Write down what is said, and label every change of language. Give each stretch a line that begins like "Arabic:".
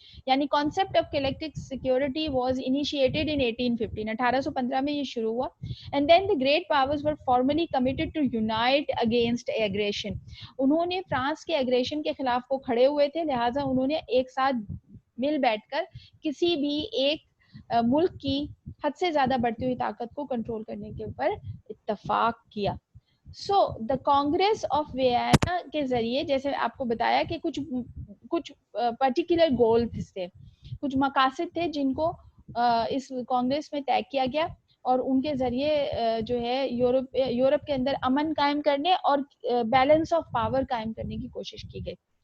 English: یعنی concept of collective security was initiated in 1815,
Urdu: 1815 میں یہ شروع ہوا.
English: And then the great powers were formally committed to unite against aggression.
Urdu: انہوں نے فرانس کے ایگریشن کے خلاف وہ کھڑے ہوئے تھے, لہٰذا انہوں نے ایک ساتھ مل بیٹھ کر کسی بھی ایک ملک کی حد سے زیادہ بڑھتی ہوئی طاقت کو کنٹرول کرنے کے اوپر اتفاق کیا. سو دا کانگریس آف وینا کے ذریعے, جیسے آپ کو بتایا کہ کچھ پرٹیکولر گولز تھے, کچھ مقاصد تھے جن کو اس کانگریس میں طے کیا گیا, اور ان کے ذریعے جو ہے یورپ کے اندر امن قائم کرنے اور بیلنس آف پاور قائم کرنے کی کوشش کی گئی.